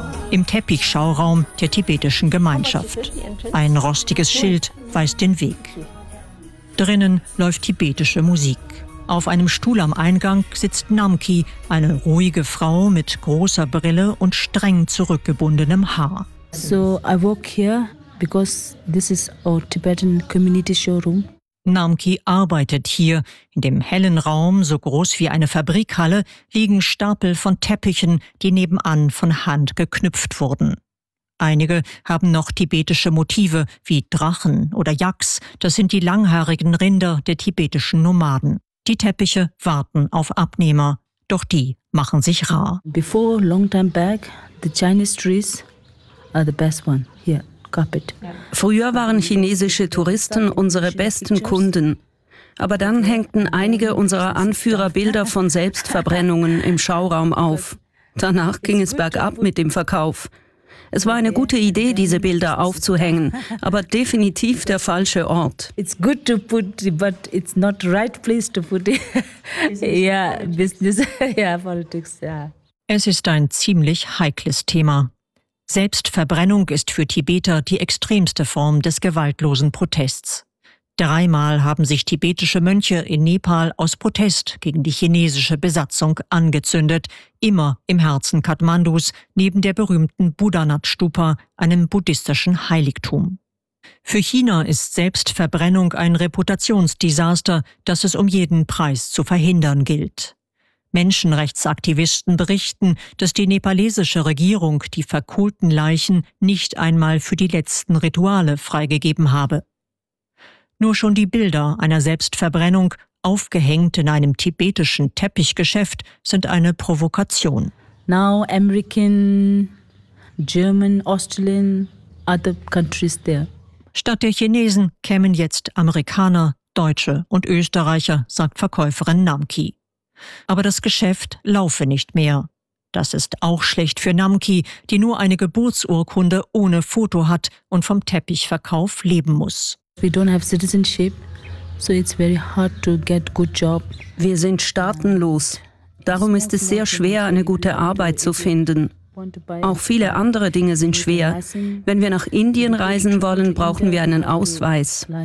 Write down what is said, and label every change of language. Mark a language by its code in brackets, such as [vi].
[de] Im Teppichschauraum der tibetischen Gemeinschaft. Ein rostiges Schild weist den Weg. Drinnen läuft tibetische Musik. Auf einem Stuhl am Eingang sitzt Namki, eine ruhige Frau mit großer Brille und streng zurückgebundenem Haar. [en] So I work here because this is our Tibetan community showroom. [de] Namki arbeitet hier. In dem hellen Raum, so groß wie eine Fabrikhalle, liegen Stapel von Teppichen, die nebenan von Hand geknüpft wurden. Einige haben noch tibetische Motive, wie Drachen oder Yaks. Das sind die langhaarigen Rinder der tibetischen Nomaden. Die Teppiche warten auf Abnehmer, doch die machen sich rar. [en] Before long time back, the Chinese trees are the best one here. Carpet. [de] Früher waren chinesische Touristen unsere besten Kunden. Aber dann hängten einige unserer Anführer Bilder von Selbstverbrennungen im Schauraum auf. Danach ging es bergab mit dem Verkauf. Es war eine gute Idee, diese Bilder aufzuhängen, aber definitiv der falsche Ort. [en] It's good to put, but it's not the right place to put it. Yeah, business, yeah, politics, yeah. [de] Es ist ein ziemlich heikles Thema. Selbstverbrennung ist für Tibeter die extremste Form des gewaltlosen Protests. 3-mal haben sich tibetische Mönche in Nepal aus Protest gegen die chinesische Besatzung angezündet, immer im Herzen Kathmandus, neben der berühmten Buddhanath-Stupa, einem buddhistischen Heiligtum. Für China ist Selbstverbrennung ein Reputationsdesaster, das es um jeden Preis zu verhindern gilt. Menschenrechtsaktivisten berichten, dass die nepalesische Regierung die verkohlten Leichen nicht einmal für die letzten Rituale freigegeben habe. Nur schon die Bilder einer Selbstverbrennung, aufgehängt in einem tibetischen Teppichgeschäft, sind eine Provokation. [en] Now American, German, Australian, other countries there. [de] Statt der Chinesen kämen jetzt Amerikaner, Deutsche und Österreicher, sagt Verkäuferin Namki. Aber das Geschäft laufe nicht mehr. Das ist auch schlecht für Namki, die nur eine Geburtsurkunde ohne Foto hat und vom Teppichverkauf leben muss. [en] We don't have citizenship, so it's very hard to get good job. [de] Wir sind staatenlos. Darum ist es sehr schwer, eine gute Arbeit zu finden. Auch viele andere Dinge sind schwer. Wenn wir nach Indien reisen wollen, brauchen wir einen Ausweis.